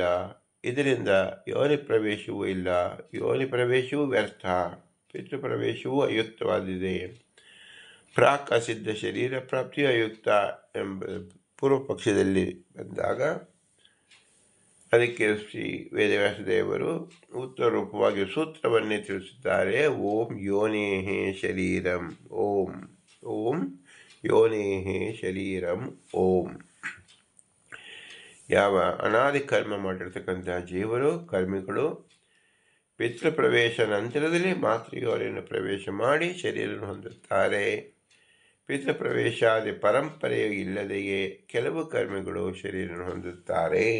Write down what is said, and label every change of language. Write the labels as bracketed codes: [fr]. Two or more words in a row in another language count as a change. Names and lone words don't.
[kn] ಇದರಿಂದ ಯೋನಿ ಪ್ರವೇಶವೂ ಇಲ್ಲ, ಯೋನಿ ಪ್ರವೇಶವೂ ವ್ಯರ್ಥ, ಪಿತೃಪ್ರವೇಶವೂ ಅಯುಕ್ತವಾದಿದೆ. ಪ್ರಾಕ್ ಅಸಿದ್ಧ ಶರೀರ ಪ್ರಾಪ್ತಿಯು ಅಯುಕ್ತ ಎಂಬ ಪೂರ್ವ ಪಕ್ಷದಲ್ಲಿ ಬಂದಾಗ ಅದಕ್ಕೆ ಶ್ರೀ ವೇದವ್ಯಾಸದೇವರು ಉತ್ತರ ರೂಪವಾಗಿ ಸೂತ್ರವನ್ನೇ ತಿಳಿಸುತ್ತಾರೆ. [sa] ಓಂ ಯೋನೇಹೇ ಶರೀರಂ ಓಂ, ಓಂ ಯೋನೇಹೇ ಶರೀರಂ ಓಂ. [kn] ಯಾವ ಅನಾದಿ ಕರ್ಮ ಮಾಡಿರ್ತಕ್ಕಂಥ ಜೀವರು ಕರ್ಮಿಗಳು ಪಿತೃಪ್ರವೇಶ ನಂತರದಲ್ಲಿ ಮಾತೃಯೋನಿಯನ್ನು ಪ್ರವೇಶ ಮಾಡಿ ಶರೀರವನ್ನು ಹೊಂದುತ್ತಾರೆ. ಪಿತೃಪ್ರವೇಶಾದಿ ಪರಂಪರೆಯು ಇಲ್ಲದೆಯೇ ಕೆಲವು ಕರ್ಮಿಗಳು ಶರೀರವನ್ನು ಹೊಂದುತ್ತಾರೆ.